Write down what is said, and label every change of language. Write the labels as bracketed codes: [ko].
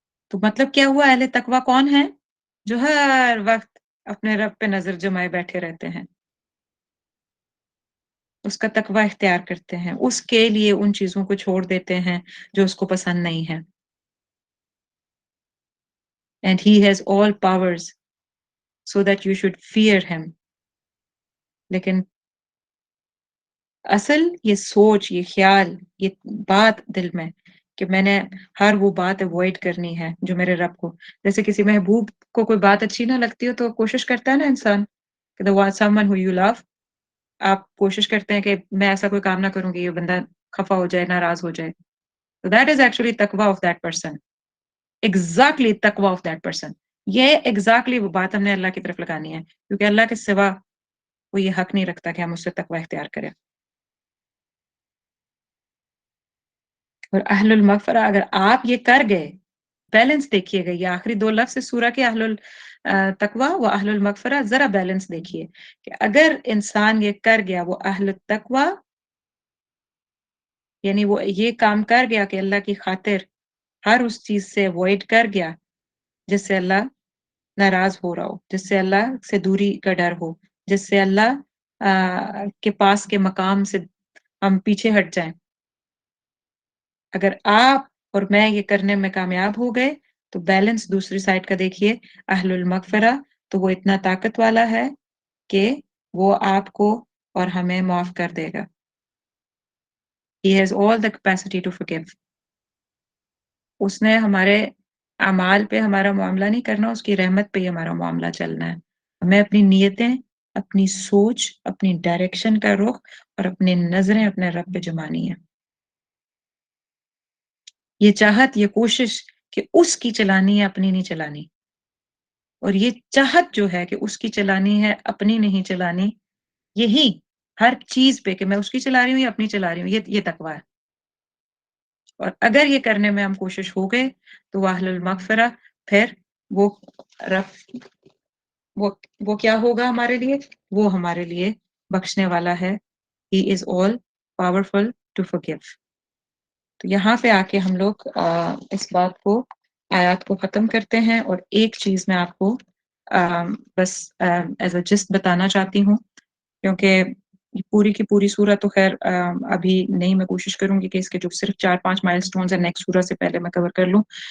[ur] تو مطلب کیا ہوا؟ اہل تقوی کون ہے؟ جو ہر وقت اپنے رب پہ نظر جمائے بیٹھے رہتے ہیں، اس کا تقوی اختیار کرتے ہیں، اس کے لیے ان چیزوں کو چھوڑ دیتے ہیں جو اس کو پسند نہیں ہے. [en] And he has all powers so that you should fear him. [ur] لیکن اصل یہ سوچ، یہ خیال، یہ بات دل میں کہ میں نے ہر وہ بات اوائڈ کرنی ہے جو میرے رب کو، جیسے کسی محبوب کو کوئی بات اچھی نہ لگتی ہو تو کوشش کرتا ہے نا انسان کہ [en] the someone who you love، [ur] آپ کوشش کرتے ہیں کہ میں ایسا کوئی کام نہ کروں گی یہ بندہ خفا ہو جائے، ناراض ہو جائے. [en] So that is actually taqwa of that person. Exactly taqwa of that person. [ur] یہ exactly وہ بات ہم نے اللہ کی طرف لگانی ہے، کیونکہ اللہ کے سوا وہ یہ حق نہیں رکھتا کہ ہم اس سے تقوی اختیار کریں. اور اہل المغفرہ اگر آپ یہ کر گئے، بیلنس دیکھیے گا، یہ آخری دو لفظ سورہ کے اہل التقوی و اہل المغفرہ، ذرا بیلنس دیکھیے کہ اگر انسان یہ کر گیا وہ اہل التقوی، یعنی وہ یہ کام کر گیا کہ اللہ کی خاطر ہر اس چیز سے اوائڈ کر گیا جس سے اللہ ناراض ہو رہا ہو، جس سے اللہ سے دوری کا ڈر ہو، جس سے اللہ کے پاس کے مقام سے ہم پیچھے ہٹ جائیں. اگر آپ اور میں یہ کرنے میں کامیاب ہو گئے تو بیلنس دوسری سائڈ کا دیکھیے، اہل المغفرہ تو وہ اتنا طاقت والا ہے کہ وہ آپ کو اور ہمیں معاف کر دے گا. [en] He has all the capacity to forgive. [ur] اس نے ہمارے اعمال پہ ہمارا معاملہ نہیں کرنا، اس کی رحمت پہ ہی ہمارا معاملہ چلنا ہے. ہمیں اپنی نیتیں، اپنی سوچ، اپنی ڈائریکشن کا رخ اور اپنی نظریں اپنے رب پہ جمانی ہیں. یہ چاہت، یہ کوشش کہ اس کی چلانی ہے، اپنی نہیں چلانی. اور یہ چاہت جو ہے کہ اس کی چلانی ہے، اپنی نہیں چلانی، یہی ہر چیز پہ کہ میں اس کی چلا رہی ہوں یا اپنی چلا رہی ہوں، یہ تقویٰ ہے. اور اگر یہ کرنے میں ہم کوشش ہو گئے تو وہ اہل المغفرہ، پھر وہ رب وہ کیا ہوگا ہمارے لیے؟ وہ ہمارے لیے بخشنے والا ہے. [en] He is all powerful to forgive. [ur] تو یہاں پہ آ کے ہم لوگ اس بات کو آیات کو ختم کرتے ہیں. اور ایک چیز میں آپ کو بس [en] as a just [ur] بتانا چاہتی ہوں، کیونکہ پوری کی پوری سورہ تو خیر ابھی نہیں، میں کوشش کروں گی کہ اس کے جو صرف 4-5 مائل سٹونز ہیں نیکسٹ سورہ سے پہلے میں کور کر لوں.